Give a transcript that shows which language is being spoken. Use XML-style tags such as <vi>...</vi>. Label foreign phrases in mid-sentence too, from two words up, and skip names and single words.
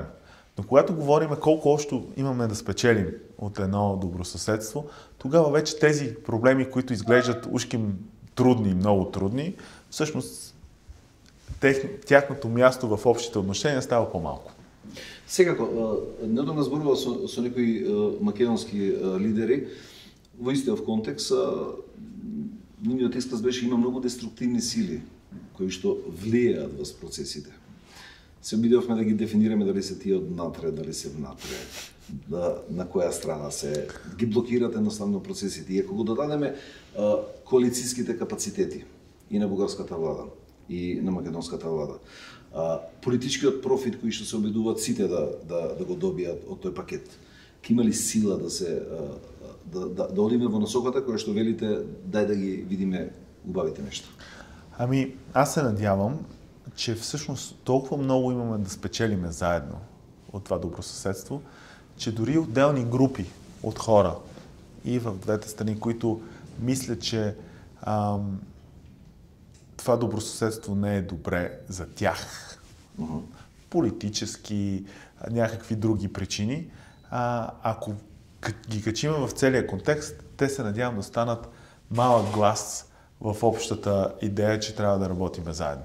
<bg>Но когато говорим колко още имаме да спечелим от едно добросъседство, тогава вече тези проблеми, които изглеждат ушким трудни, много трудни, всъщност тяхното място в общите отношения става по-малко.</bg> <mk>Секако, недавно зборува со некои македонски лидери, во истиот контекст, нивниот исказ беше има многу деструктивни сили кои што влијаат во процесите. Се обидовме да ги дефинираме дали се тие однатре, дали се внатре, на која страна се, ги блокират едноставно процесите. И ако го додадеме коалицијските капацитети и на бугарската влада, и на македонската влада, политичкиот профит кои што се обидуваат сите да го добијат од тој пакет, ќе има ли сила да одиме во насоката која што велите дај да ги видиме убавите нешта?</mk> <bg>Аз се надявам, че всъщност толкова много имаме да спечелиме заедно от това добросъседство, че дори отделни групи от хора и в двете страни, които мислят, че това добросъседство не е добре за тях, политически, някакви други причини, ако ги качим в целия контекст, те се надявам да станат малък глас в общата идея, че трябва да работим заедно.</bg>